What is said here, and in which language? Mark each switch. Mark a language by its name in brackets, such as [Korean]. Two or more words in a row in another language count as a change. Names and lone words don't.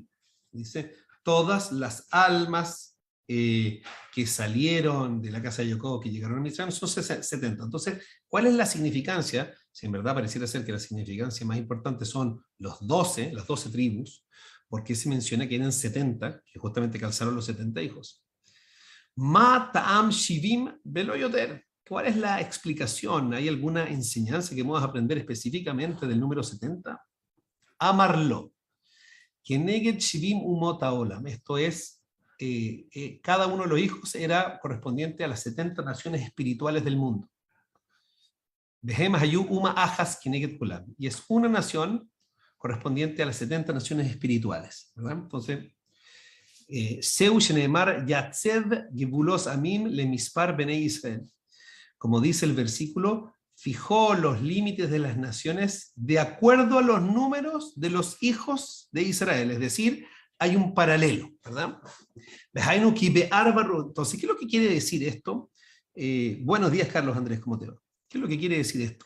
[Spanish] Dice, todas las almas que salieron de la casa de Jacob, que llegaron a Mitzrayim, son 70. Entonces, ¿cuál es la significancia? Si en verdad pareciera ser que la significancia más importante son las 12 tribus, porque se menciona que eran 70, que justamente calzaron los 70 hijos. [Hebrew] מה טעם שבעים ולא יותר. [Spanish] ¿Cuál es la explicación? ¿Hay alguna enseñanza que vamos a aprender específicamente del número 70? Amarlo. [Hebrew] כנגד שבעים אומות העולם. [Spanish] Esto es, cada uno de los hijos era correspondiente a las 70 naciones espirituales del mundo. [Hebrew] בהם היו אומה אחת כנגד כולם. [Spanish] Y es una nación correspondiente a las 70 naciones espirituales, ¿verdad? [Hebrew] Entonces, זהו שנאמר יצב גבולות עמים למספר בני ישראל. [Spanish] Como dice el versículo, fijó los límites de las naciones de acuerdo a los números de los hijos de Israel. Es decir, hay un paralelo, ¿verdad? Entonces, ¿qué es lo que quiere decir esto? Buenos días, Carlos Andrés, ¿cómo te va? ¿Qué es lo que quiere decir esto?